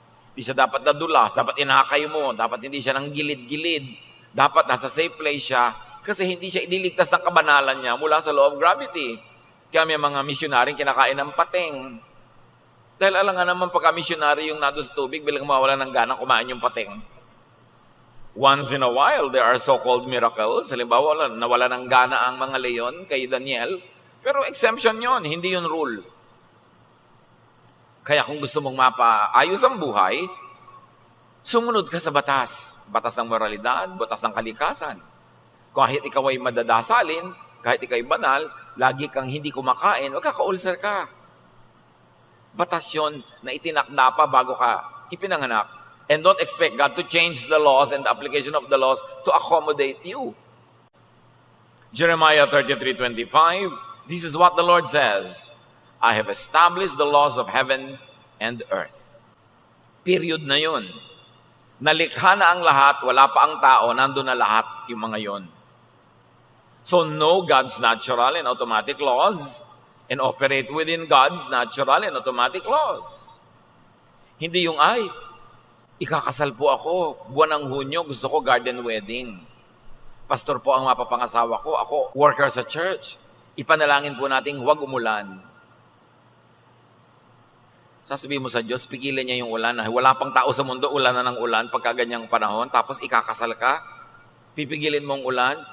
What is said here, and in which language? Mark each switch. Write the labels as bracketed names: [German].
[Filipino] Di siya dapat nadulas, dapat inakay mo, dapat hindi siya nang gilid-gilid. Dapat nasa safe place siya kasi hindi siya iniligtas ng kabanalan niya mula sa law of gravity. Kaya may mga misyonaring kinakain ng pating. Dahil alam nga naman pagka-missionary yung nado sa tubig, bilang mawala ng gana, kumain yung pating. [English] Once in a while, there are so-called miracles. [Filipino] Halimbawa, nawala ng gana ang mga leon kay Daniel. Pero exemption yon, hindi yun rule. Kaya kung gusto mong mapaayos ang buhay, sumunod ka sa batas. Batas ng moralidad, batas ng kalikasan. Kahit ikaw ay madadasalin, kahit ikaw ay banal, lagi kang hindi kumakain, magkaka-ulcer ka. Batas yun na itinakda pa bago ka ipinanganak. [English] And don't expect God to change the laws and the application of the laws to accommodate you. Jeremiah 33:25, this is what the Lord says, I have established the laws of heaven and earth. [Filipino] Period na yun. Nalikha na ang lahat, wala pa ang tao, nandun na lahat yung mga yun. [English] So know God's natural and automatic laws and operate within God's natural and automatic laws. [Filipino] Hindi yung, ikakasal po ako, buwan ng Hunyo, gusto ko garden wedding. Pastor po ang mapapangasawa ko, ako worker sa church. Ipanalangin po natin huwag umulan. Sasabihin mo sa Diyos, pigilan niya yung ulan. Wala pang tao sa mundo, ulan na ng ulan pagka ganyang panahon, tapos ikakasal ka, pipigilin mong ulan.